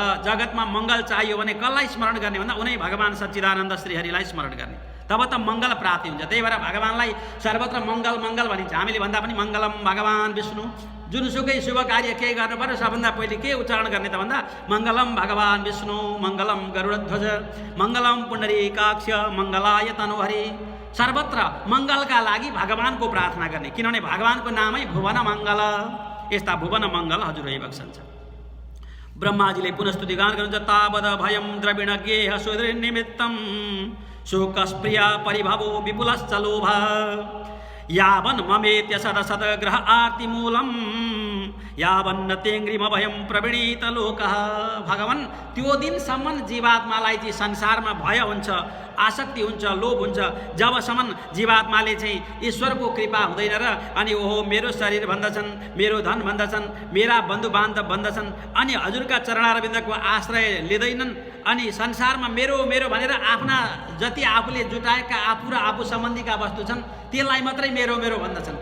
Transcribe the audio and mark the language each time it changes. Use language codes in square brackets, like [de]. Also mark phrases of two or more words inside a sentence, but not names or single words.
[ne] जगतमा मङ्गल चाहियो भने कसलाई स्मरण गर्ने भन्दा उनै भगवान सच्चिदानन्द श्रीहरिलाई स्मरण गर्ने, तब त मङ्गल प्राप्ति हुन्छ। त्यही भएर भगवानलाई सर्वत्र मङ्गल मङ्गल भनिन्छ। हामीले भन्दा पनि [sa] मङ्गलम भगवान विष्णु। [ne] जुनसुकै शुभ कार्य केही गर्नु पर्यो सबभन्दा पहिले के उच्चारण गर्ने त भन्दा [sa] मङ्गलम भगवान विष्णु, मङ्गलम गरुडध्वज, मङ्गलम पुण्डरीकाक्ष, मङ्गलाय तनुहरि। [ne] सर्वत्र मङ्गलका लागि भगवानको प्रार्थना गर्ने, किनभने भगवानको नामै भुवन मङ्गल। यस्ता भुवन मङ्गल हजुर भइबक्सन्छ। ब्रह्माजीले पुनस्तुति गान गर्नुहुन्छ। [sa] तावद भयं द्रविणज्ञेह सुदृनिमित्तं शोकस्प्रिया परिभवो विपुलश्च लोभ यावन् ममेत्य सदसद ग्रह आर्ति मूलम यावन्न तेङ्ग्रिम भयं प्रवृणीत लोकः। [ne] भगवान त्यो दिनसम्म जीवात्मालाई चाहिँ संसारमा भय हुन्छ, आसक्ति हुन्छ, लोभ हुन्छ, जबसम्म जीवात्माले चाहिँ ईश्वरको कृपा हुँदैन र अनि ओहो मेरो शरीर भन्दछन्, मेरो धन भन्दछन्, मेरा बन्धु बान्धव भन्दछन्, अनि हजुरका चरणारविन्दको आश्रय लिँदैनन्, अनि संसारमा मेरो मेरो भनेर आफ्ना जति आफूले जुटाएका आफू र आफू सम्बन्धीका वस्तु छन् त्यसलाई मात्रै मेरो मेरो भन्दछन्।